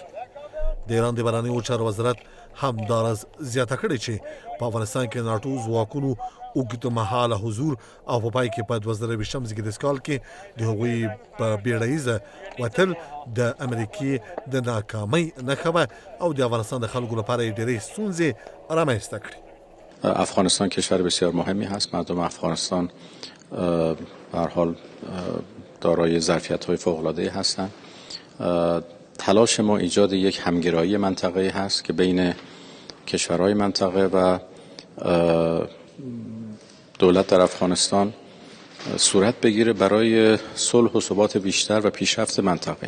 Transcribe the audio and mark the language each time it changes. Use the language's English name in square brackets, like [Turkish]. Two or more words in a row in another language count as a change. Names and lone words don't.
[Pashto] د ایران د بهرنیو چارو وزارت همداراز زیاته کړې چې په افغانستان کې ناټو ځواکونو اوږدمهاله حضور او په پای کې په 2020 زیږدیز کال کې د هغوی په بیړنیزه وتل د امریکې د ناکامۍ نښه وه او د افغانستان د خلکو لپاره یې ډېرې ستونزې رامنځته کړې. [Persian] افغانستان کشور بسیار مهمی هست. مردم افغانستان به هر حال دارای ظرفیت‌های فوق‌العاده‌ای هستند. تلاش ما ایجاد یک همگرایی منطقه‌ای هست که بین کشورهای منطقه و دولت در افغانستان صورت بگیره برای صلح و ثبات بیشتر و پیشرفت منطقه‌ای.